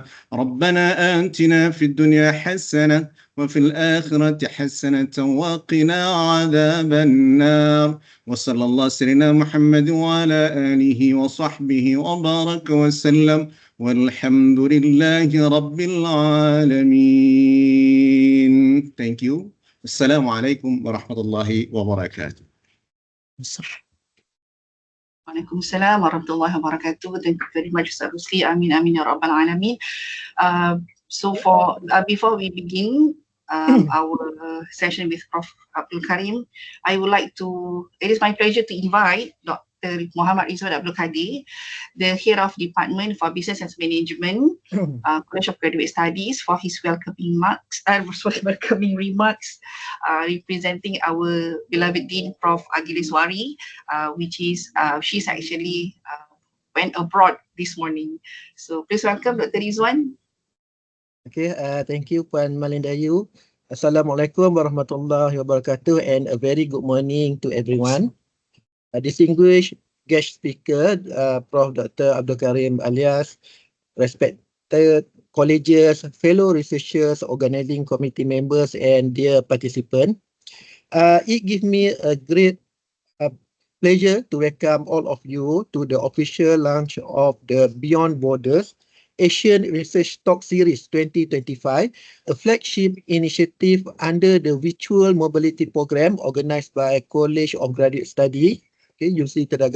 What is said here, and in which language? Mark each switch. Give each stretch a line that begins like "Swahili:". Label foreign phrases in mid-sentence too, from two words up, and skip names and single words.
Arabic: ربنا آتنا في الدنيا حسنة وفي الآخرة حسنة وقنا عذاب النار. وصلى الله سيدنا محمد وعلى آله وصحبه وبارك وسلم والحمد لله رب العالمين.
English: Thank you.
Arabic: السلام عليكم ورحمة الله وبركاته. وعليكم السلام ورحمة الله وبركاته.
English: Thank you very much, Ustaz Rusli.
Arabic: آمين آمين يا رب العالمين.
English: So before we begin our session with Prof. Abdul Karim, it is my pleasure to invite Dr. Muhammad Rizwan Abdul Kadir, the Head of Department for Business and Management, College of Graduate Studies, for his welcoming remarks, representing our beloved Dean, Prof. Agiliswari, she's actually went abroad this morning. So please welcome Dr. Rizwan. Okay, thank you Puan Malindayu.
Arabic: السلام عليكم ورحمة الله وبركاته,
English: and a very good morning to everyone. Distinguished guest speaker, Prof. Dr. Abdul Karim Alias, respected colleges, fellow researchers, organizing committee members, and dear participants. It gives me a great pleasure to welcome all of you to the official launch of the Beyond Borders Asian Research Talk Series 2025, a flagship initiative under the Virtual Mobility Program organized by College of Graduate Studies, University Tenaga Nasional.